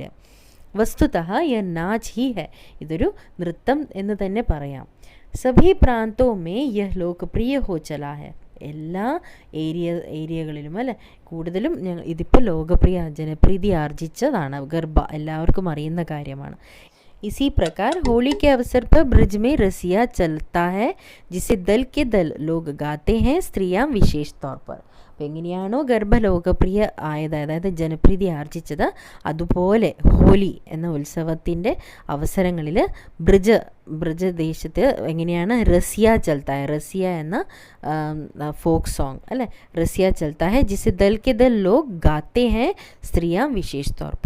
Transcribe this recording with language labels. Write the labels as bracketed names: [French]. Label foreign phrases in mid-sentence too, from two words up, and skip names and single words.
[Hindi] वस्तुतः यह नाच ही है. [Malayalam] ഇതൊരു നൃത്തം എന്ന് തന്നെ പറയാം. [Hindi] सभी प्रांतों में यह लोकप्रिय हो चला है. [Malayalam] എല്ലാ ഏരിയകളിലും അല്ലേ കൂടുതലും ഇതിപ്പോൾ ജനപ്രീതി ആർജിച്ചതാണ് ഗർഭ. എല്ലാവർക്കും അറിയുന്ന കാര്യമാണ്. [Hindi] इसी प्रकार होली के अवसर पर ब्रज में रसिया चलता है जिसे दल के दल लोग गाते हैं, स्त्रियां विशेष तौर पर. [Malayalam] അപ്പോൾ എങ്ങനെയാണോ ഗർഭ ലോകപ്രിയ ആയത്, അതായത് ജനപ്രീതി ആർജിച്ചത്, അതുപോലെ ഹോലി എന്ന ഉത്സവത്തിൻ്റെ അവസരങ്ങളിൽ ബ്രജദേശത്ത് എങ്ങനെയാണ് [Hindi] रसिया चलता है. റസിയ എന്ന [English] folk song [Hindi] അല്ലേ, रसिया चलता है जिसे दल के दल लोग गाते हैं स्त्रियां विशेष तौर पर.